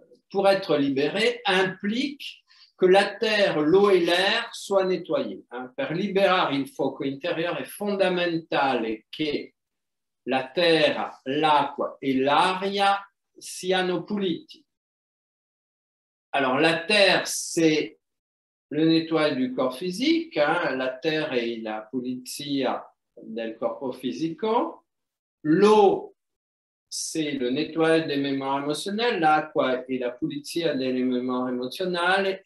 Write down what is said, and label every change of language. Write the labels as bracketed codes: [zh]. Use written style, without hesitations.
[fr] pour être libéré, implique que la terre, l'eau et l'air soient nettoyés. [it] Per liberare il fuoco interiore è fondamentale che la terra, l'acqua e l'aria siano puliti. [fr] Alors, la terre, c'est le nettoyage du corps physique, la terre est [it] la pulizia del corpo fisico. [fr] L'eau, c'est le nettoyage des mémoires émotionnelles. [it] L'acqua est la pulizia delle [fr] mémoires émotionnelles.